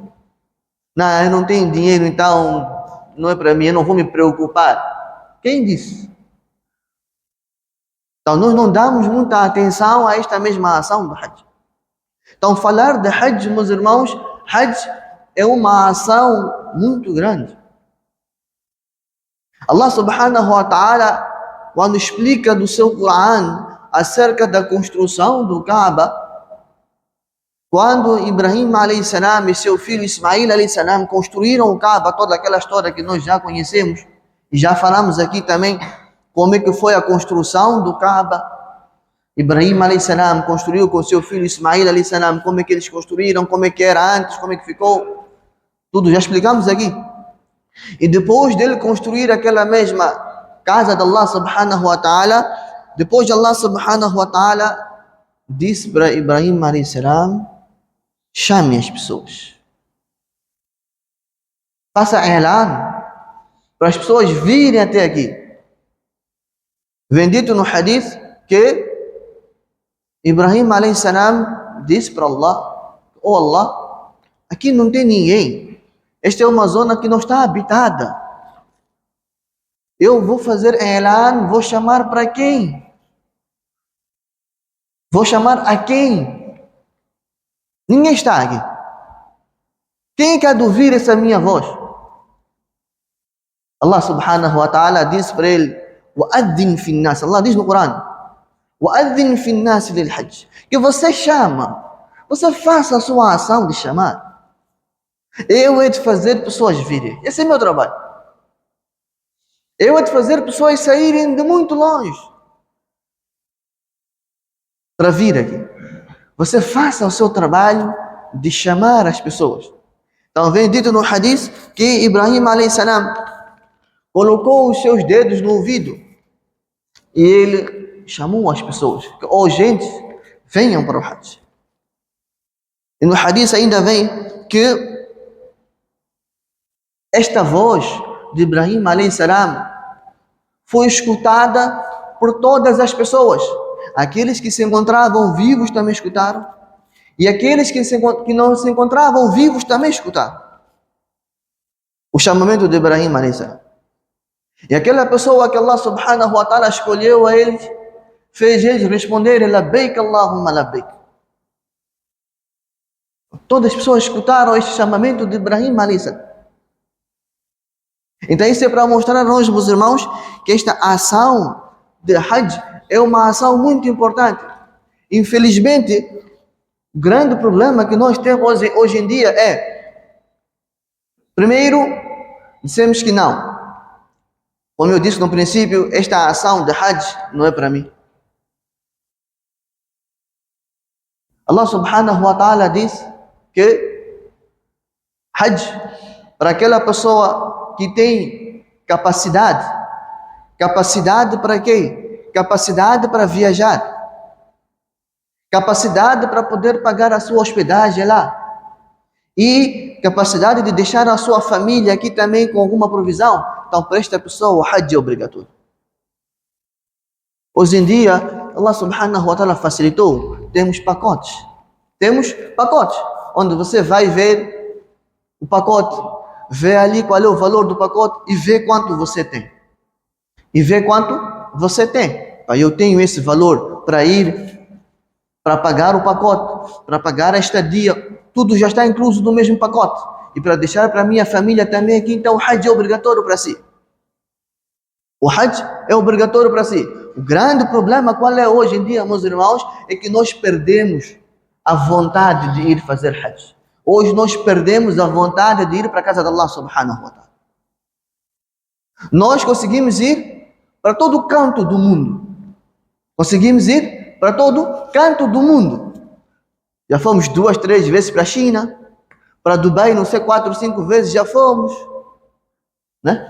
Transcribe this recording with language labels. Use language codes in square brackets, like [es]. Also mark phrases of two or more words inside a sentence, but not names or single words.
[pt] Não, eu não tenho dinheiro, então não é para mim, eu não vou me preocupar. Quem disse? Então nós não damos muita atenção a esta mesma ação do Hajj. Então falar de Hajj, meus irmãos, Hajj é uma ação muito grande. [ar] الله سبحانه وتعالى, [pt] quando explica no seu Corão acerca da construção do Kaaba, quando Ibrahim a.s. e seu filho Ismail a.s. construíram o Kaaba, toda aquela história que nós já conhecemos, e já falamos aqui também como é que foi a construção do Kaaba. Ibrahim a.s. construiu com seu filho Ismail a.s. como é que eles construíram, como é que era antes, como é que ficou, tudo já explicamos aqui. E depois dele construir aquela mesma casa de [ar] الله سبحانه وتعالى, [pt] depois de [ar] الله سبحانه وتعالى [pt] disse para Ibrahim a.s. chame as pessoas, faça i'lan para as pessoas virem até aqui. Vem dito no hadith que Ibrahim a.s. disse para Allah: oh Allah, aqui não tem ninguém, esta é uma zona que não está habitada. Eu vou fazer i'lan, vou chamar para quem? Vou chamar a quem? Ninguém está aqui. Quem quer ouvir essa minha voz? [ar] الله سبحانه وتعالى [pt] diz para ele: [ar] وَأَذِّنْ فِي النَّاسِ. [pt] Allah diz no Corão: [ar] وَأَذِّنْ فِي النَّاسِ لِلْحَجِّ. [pt] Que você chama, você faça a sua ação de chamar. Eu hei de fazer pessoas virem. Esse é meu trabalho. Eu hei de fazer pessoas saírem de muito longe para vir aqui. Você faça o seu trabalho de chamar as pessoas. Então vem dito no hadith que Ibrahim [ar] عليه السلام [pt] colocou os seus dedos no ouvido e ele chamou as pessoas. Oh gente, venham para o Hajj. E no hadith ainda vem que esta voz de Ibrahim [ar] عليه السلام [pt] foi escutada por todas as pessoas. Aqueles que se encontravam vivos também escutaram. E aqueles que não se encontravam vivos também escutaram o chamamento de Ibrahim [ar] عليه السلام. [pt] E aquela pessoa que [ar] الله سبحانه وتعالى [pt] escolheu a eles, fez eles responderem [ar] لبيك اللهم لبيك. [pt] Todas as pessoas escutaram este chamamento de Ibrahim [ar] عليه السلام. [pt] Então isso é para mostrar a nós, meus irmãos, que esta ação de Hajj é uma ação muito importante. Infelizmente, o grande problema que nós temos hoje em dia é, primeiro, dissemos que não. Como eu disse no princípio, esta ação de Hajj não é para mim. [ar] الله سبحانه وتعالى [pt] diz que Hajj, para aquela pessoa que tem capacidade para quê? Capacidade para viajar, capacidade para poder pagar a sua hospedagem lá e capacidade de deixar a sua família aqui também com alguma provisão. Então para esta pessoa o Hajj é obrigatório. Hoje em dia [ar] الله سبحانه وتعالى [pt] facilitou, temos pacotes onde você vai ver o pacote, vê ali qual é o valor do pacote e vê quanto você tem. Eu tenho esse valor para ir, para pagar o pacote, para pagar a estadia, tudo já está incluso no mesmo pacote. E para deixar para minha família também aqui, então o Hajj é obrigatório para si. O Hajj é obrigatório para si. O grande problema qual é hoje em dia, meus irmãos, é que nós perdemos a vontade de ir fazer Hajj. Hoje nós perdemos a vontade de ir para a casa de [ar] الله سبحانه وتعالى. [pt] Nós conseguimos ir para todo canto do mundo. Já fomos 2, 3 vezes para a China, para Dubai, não sei, 4, 5 vezes já fomos, né?